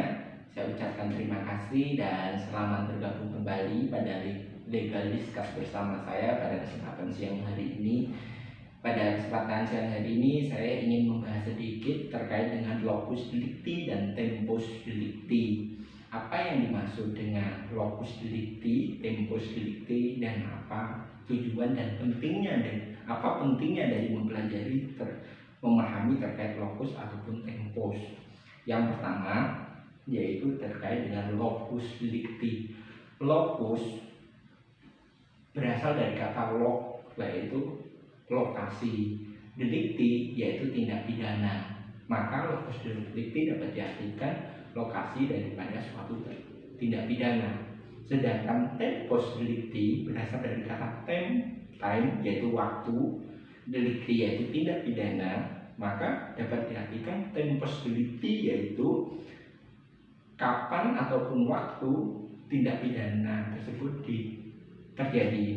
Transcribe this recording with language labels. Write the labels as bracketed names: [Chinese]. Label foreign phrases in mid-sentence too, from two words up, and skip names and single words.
[Indonesian] Saya ucapkan terima kasih dan selamat bergabung kembali pada Legal Discuss bersama saya pada kesempatan siang hari ini. Pada kesempatan siang hari ini saya ingin membahas sedikit terkait dengan [Latin] locus delicti [Indonesian] dan [Latin] tempus delicti. [Indonesian] Apa yang dimaksud dengan [Latin] locus delicti, tempus delicti, [Indonesian] dan apa tujuan dan pentingnya dari mempelajari memahami terkait locus ataupun tempus. Yang pertama yaitu terkait dengan [Latin] locus delicti. [Indonesian] Locus berasal dari kata log, yaitu lokasi, delicti yaitu tindak pidana. Maka [Latin] locus delicti [Indonesian] dapat diartikan lokasi daripada suatu tindak pidana. Sedangkan [Latin] tempus delicti [Indonesian] berasal dari kata time yaitu waktu, delicti yaitu tindak pidana, maka dapat diartikan [Latin] tempus delicti [Indonesian] yaitu kapan ataupun waktu tindak pidana tersebut terjadi.